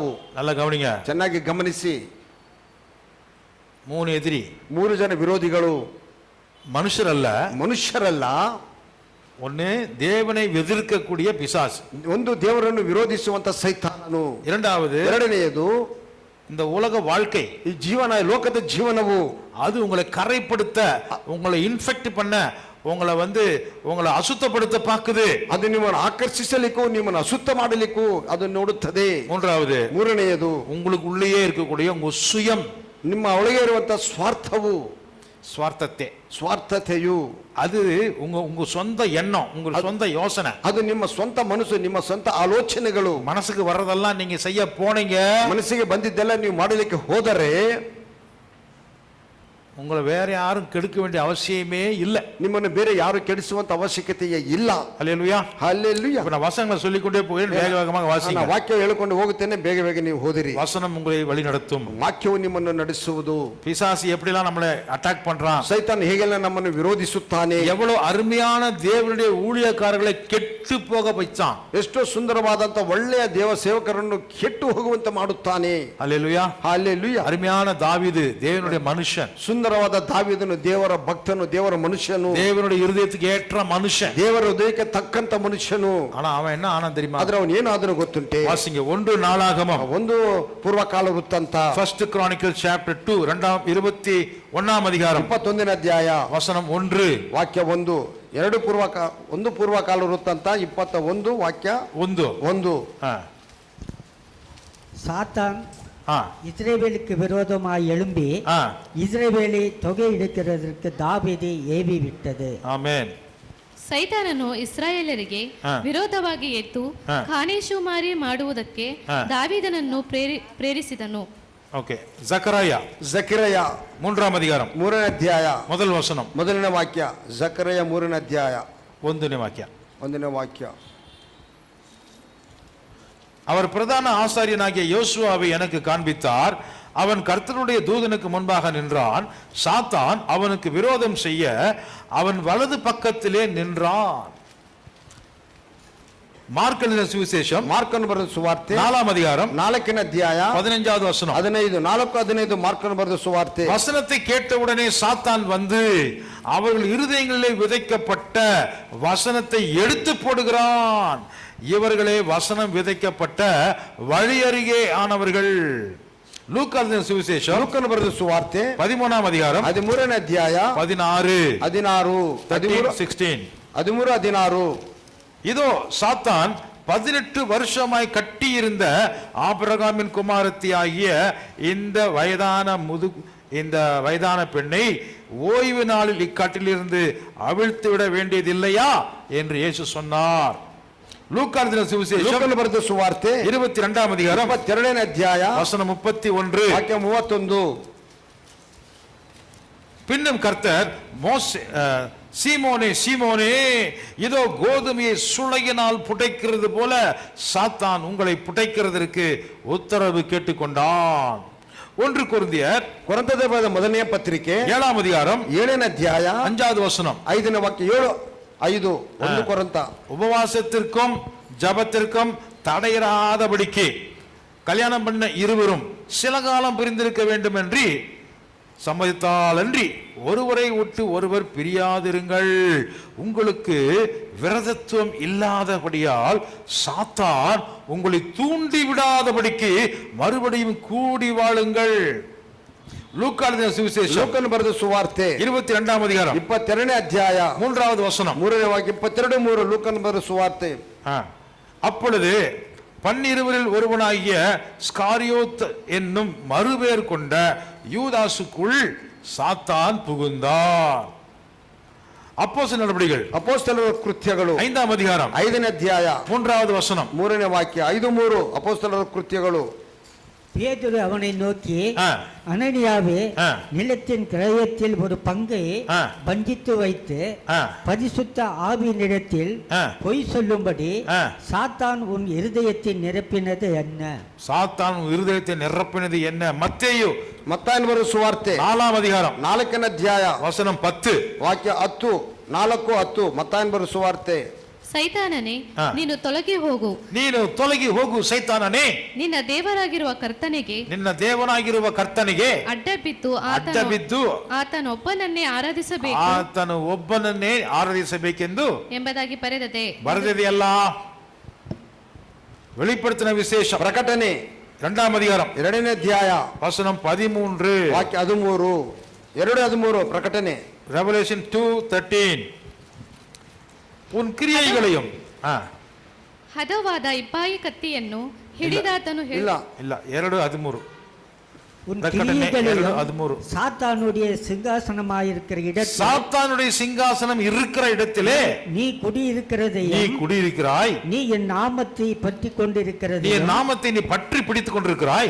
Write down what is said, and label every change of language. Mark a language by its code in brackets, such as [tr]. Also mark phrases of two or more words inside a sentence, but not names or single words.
[ta] நல்லா கவனிங்க, [kn] ಚೆನ್ನಾಗಿ ಗಮನಿಸಿ. [ta] 3 எதிரி, [kn] 3 ಜನ ವಿರೋಧಿಗಳು, ಮನುಷ್ಯರಲ್ಲ. [ta] ஒன்னு தேவனை எதிர்க்கக்கூடிய பிசாசு, [kn] ಒಂದು ದೇವರನ್ನು ವಿರೋಧಿಸುವಂತ ಸೈತಾನನು. ಎರಡನೆಯದು [ta] இந்த உலக வாழ்க்கை, [kn] ಈ ಜೀವನ, ಲೋಕದ ಜೀವನವು [ta] அது உங்களை கரைப்படுத்த, உங்களை இன்ஃபெக்ட் பண்ண, உங்களை அசுத்தப்படுத்த பாக்குது. [kn] ಅದು ನಿಮ್ಮನ್ನು ಆಕರ್ಷಿಸಲಿಕ್ಕೂ ನಿಮ್ಮನ್ನು ಅಸುತ್ತ ಮಾಡಲಿಕ್ಕೂ ಅದು ನೋಡುತ್ತದೆ. ಮೂರನೆಯದು [ta] உங்களுக்கு உள்ளேயே இருக்கக்கூடிய உங்க சுயம், [kn] ನಿಮ್ಮ ಒಳಗೆ ಇರುವಂತ ಸ್ವಾರ್ಥವು, ಸ್ವಾರ್ಥತೆಯು, [ta] அது உங்க சொந்த எண்ணம், உங்க சொந்த யோசனை, [kn] ಅದು ನಿಮ್ಮ ಸ್ವಂತ ಮನಸ್ಸು, ನಿಮ್ಮ ಸ್ವಂತ ಆಲೋಚನೆಗಳು. [ta] மனசுக்கு வர்றதெல்லாம் நீங்க செய்ய போனீங்க, [kn] ಮನಸ್ಸಿಗೆ ಬಂದಿದ್ದೆಲ್ಲ ನೀವು ಮಾಡಲಿಕ್ಕೆ ಹೋದರೆ [ta] உங்களை வேற யாரும் கெடுக்க வேண்டிய அவசியமே இல்லை. [kn] ನಿಮ್ಮನ್ನು ಬೇರೆ ಯಾರು ಕೆಡಿಸುವಂತ ಅವಶ್ಯಕತೆಯೇ ಇಲ್ಲ. [ta] ஹல்லேலூயா, ஹல்லேலூயா. நான் வசனங்களை சொல்லிக்கொண்டே போகிறேன், வேக வேகமாக வாசிங்க. [kn] ನಾನು ವಾಕ್ಯ ಹೇಳಿಕೊಂಡು ಹೋಗುತ್ತೇನೆ, ಬೇಗ ಬೇಗ ನೀವು ಓದಿರಿ. [ta] வசனம் உங்களை வழி நடத்தும். [kn] ವಾಕ್ಯವು ನಿಮ್ಮನ್ನು ನಡೆಸುವುದು. [ta] பிசாசு எப்படிலாம் நம்மளை அட்டாக் பண்றான், [kn] ಸೈತಾನ್ ಹೇಗೆಲ್ಲ ನಮ್ಮನ್ನು ವಿರೋಧಿಸುತ್ತಾನೆ, [ta] எவ்வளவு அருமையான தேவனுடைய ஊழியக்காரர்களை ಕೆಟ್ಟು போக வைச்சான், [kn] ಎಷ್ಟೋ ಸುಂದರವಾದಂತ ಒಳ್ಳೆಯ ದೇವ ಸೇವಕರನ್ನು ಕೆಟ್ಟು ಹೋಗುವಂತೆ ಮಾಡುತ್ತಾನೆ. [ta] ஹல்லேலூயா, ஹல்லேலூயா. அருமையான தாவீது தேவனுடைய மனுஷன், [kn] ಸುಂದರ ಸುಂದರವಾದ ದಾವೀದನು ದೇವರ ಭಕ್ತನು, ದೇವರ ಮನುಷ್ಯನು, [ta] தேவனுடைய இருதயத்துக்கு ஏற்ற மனுஷன். [kn] ದೇವರ ಹೃದಯಕ್ಕೆ ತಕ್ಕಂತ ಮನುಷ್ಯನು. [ta] ஆனா அவன் என்ன ஆனா தெரியுமா? [kn] ಆದ್ರೆ ಅವನು ಏನಾದನು ಗೊತ್ತುಂಟೆ? [ta] வாசிங்க 1 நாளாகமம், [kn] ಒಂದು ಪೂರ್ವಕಾಲ ವೃತ್ತಾಂತ, [ta] 1 Chronicles chapter 2 21ஆம் அதிகாரம் [kn] 21ನೇ ಅಧ್ಯಾಯ [ta] வசனம் 1 [kn] ವಾಕ್ಯ 1. ಒಂದು ಪೂರ್ವಕಾಲ ವೃತ್ತಾಂತ 21 ವಾಕ್ಯ 1. [ta] சாத்தான் இஸ்ரவேலுக்கு விரோதமாய் எழும்பி இஸ்ரவேலை தொகை எடுக்கிறதற்கு தாவீதை ஏவி விட்டது. [kn] ಆಮೆನ್. ಸೈತಾನನು ಇಸ್ರಾಯೇಲರಿಗೆ ವಿರೋಧವಾಗಿ ಎದ್ದು ಖಾನೇಶುಮಾರಿ ಮಾಡುವುದಕ್ಕೆ ದಾವೀದನನ್ನು ಪ್ರೇರಿಸಿದನು. [ta] ಓಕೆ. ಜಕರಯ 3ಆம் அதிகாரம் [kn] 3ನೇ ಅಧ್ಯಾಯ ಮೊದಲ ವಚನ, ಮೊದಲನೇ ವಾಕ್ಯ. ಜಕರಯ 3ನೇ ಅಧ್ಯಾಯ 1ನೇ ವಾಕ್ಯ. 1ನೇ ವಾಕ್ಯ. [ta] அவர் பிரதான ஆசாரியனாகிய யோசுவாவை எனக்கு காண்பித்தார். அவன் கர்த்தருடைய தூதனுக்கு முன்பாக நின்றான். சாத்தான் அவனுக்கு விரோதம் செய்ய அவன் வலது பக்கத்திலே நின்றான். மார்க்கன சுவிசேஷம், [kn] ಮಾರ್ಕನ ಬರೆದ ಸುವಾರ್ತೆ [ta] 4ஆம் அதிகாரம் [kn] 4ನೇ ಅಧ್ಯಾಯ [ta] 15வது வசனம். [kn] 4:15 ಮಾರ್ಕನ ಬರೆದ ಸುವಾರ್ತೆ. [ta] வசனத்தை கேட்டவுடனே சாத்தான் வந்து அவர்கள் இருதயங்களிலே விதைக்கப்பட்ட வசனத்தை எடுத்து போடுகிறான். இவர்களே வசனம் விதைக்கப்பட்ட வழி அருகே ஆனவர்கள். லூக்கா சுவிசேஷம், [kn] ಲೂಕನ ಬರೆದ ಸುವಾರ್ತೆ [ta] 13ஆம் அதிகாரம் [kn] 13ನೇ ಅಧ್ಯಾಯ 16. [ta] இதோ சாத்தான் 18 வருஷமாய் கட்டியிருந்த ஆபிரகாமின் குமாரத்தி ஆகிய இந்த வயதான பெண்ணை ஓய்வு நாளில் இக்காட்டிலிருந்து அவிழ்த்து விட வேண்டியதில்லையா என்று இயேசு சொன்னார். லூக்கா சுவிசேஷம் [kn] ಬರೆದ ಸುವಾರ್ತೆ [ta] 22ஆம் அதிகாரம் [kn] 22ನೇ ಅಧ್ಯಾಯ [ta] வசனம் 31 [kn] ವಾಕ್ಯ 31. [ta] பின்னும் கர்த்தர் சீமோனே சீமோனே, இதோ கோதுமையை சுளையினால் புடைக்கிறது போல சாத்தான் உங்களை புடைக்கிறதற்கு உத்தரவு கேட்டுக்கொண்டான். 1 கொரிந்தியர் [kn] ಮೊದಲನೆಯ ಪತ್ರಿಕೆ [ta] 7ஆம் அதிகாரம் [kn] 7ನೇ ಅಧ್ಯಾಯ [ta] 5வது வசனம், [kn] 5ನೇ ವಾಕ್ಯ 7:5. 1 ಕೊರಿಂಥ. [ta] உபவாசத்திற்கும் ஜபத்திற்கும் தடையிராதபடிக்கு கல்யாணம் பண்ண இருவரும் சில காலம் பிரிந்திருக்க வேண்டும் என்று சம்மதித்தால் அன்றி ஒருவரை விட்டு ஒருவர் பிரியாதிருங்கள். உங்களுக்கு விரதத்துவம் இல்லாதபடியால் சாத்தான் உங்களை தூண்டி விடாதபடிக்கு மறுபடியும் கூடி வாழுங்கள். லூக்கா சுவிசேஷம், [kn] ಲೂಕನ ಬರೆದ ಸುವಾರ್ತೆ [ta] 22ஆம் அதிகாரம் [kn] 22ನೇ ಅಧ್ಯಾಯ [ta] 3வது வசனம், [kn] 3ನೇ ವಾಕ್ಯ 22:3. ಲೂಕನ ಬರೆದ ಸುವಾರ್ತೆ. [ta] அப்பொழுது 12 ஒருவனாகிய ஸ்காரியோத் என்னும் மறுபேர் கொண்ட யூதாசுக்குள் சாத்தான் புகுந்தார். அப்போஸ்தலர் நடபடிகள், [kn] ಅಪೊಸ್ತಲರ ಕೃತ್ಯಗಳು [ta] 5ஆம் அதிகாரம் [kn] 5ನೇ ಅಧ್ಯಾಯ [ta] 3வது வசனம், [kn] 3ನೇ ವಾಕ್ಯ 5:3. ಅಪೊಸ್ತಲರ ಕೃತ್ಯಗಳು. [ta] பேதுரு அவனை நோக்கி, ஆ. அனனியாவே, நிலத்தின் கிரயத்தில் ஒரு பங்கை ஆ. வஞ்சித்து வைத்து ஆ. பரிசுத்த ஆவியினிடத்தில் ஆ. பொய் சொல்லும்படி ஆ. சாத்தான் உன் இருதயத்தை நிரப்பினது என்ன? சாத்தான் இருதயத்தை நிரப்பினது என்ன? மத்தேயு [kn] ಮತ್ತಾಯನ ಬರೆದ ಸುವಾರ್ತೆ [ta] 4ஆம் அதிகாரம் [kn] 4ನೇ ಅಧ್ಯಾಯ [ta] வசனம் 10. [kn] ವಾಕ್ಯ 10, 4:10. ಮತ್ತಾಯನ ಬರೆದ ಸುವಾರ್ತೆ. ಸೈತಾನನೇ, ನೀನು ತೊಲಗಿ ಹೋಗು, ನೀನು ತೊಲಗಿ ಹೋಗು ಸೈತಾನನೇ, ನಿನ್ನ ದೇವರಾಗಿರುವ ಕರ್ತನಿಗೆ ನಿನ್ನ ದೇವನಾಗಿರುವ ಕರ್ತನಿಗೆ ಅಡ್ಡ ಬಿದ್ದು ಆತನೊಬ್ಬನನ್ನೇ ಆರಾಧಿಸಬೇಕು, ಆತನು ಒಬ್ಬನನ್ನೇ ಆರಾಧಿಸಬೇಕೆಂದು ಎಂಬುದಾಗಿ ಬರೆದದೆ. ಬರೆದಿದೆಯಲ್ಲ. [ta] வெளிப்படுத்தின விசேஷம், [kn] ಪ್ರಕಟಣೆ [ta] 2ஆம் அதிகாரம் [kn] 2ನೇ ಅಧ್ಯಾಯ [ta] வசனம் 13. [kn] ವಾಕ್ಯ 13, 2:13. ಪ್ರಕಟಣೆ. [ta] ரெவலேஷன் 2:13. உன் கிரியைகளையும் [kn] ಹದವಾದ ಇಬ್ಬಾಯಿ ಕತ್ತಿಯನ್ನು ಹಿಡಿದಾತನು ಇಲ್ಲ 2:13. [ta] உன் பிரகடனை கிரியைகளிலும் 2:13. சாத்தானுடைய சிங்காசனமாயிருக்கிற இடத்தில் சாத்தானுடைய சிங்காசனம் இருக்கிற இடத்திலே நீ குடியிருக்கிறதையும் நீ குடியிருக்கிறாய், நீ என் நாமத்தை பற்றி நீ கொண்டிருக்கிறது. என் நாமத்தை நீ பற்றி பிடித்துக் கொண்டிருக்கிறாய்.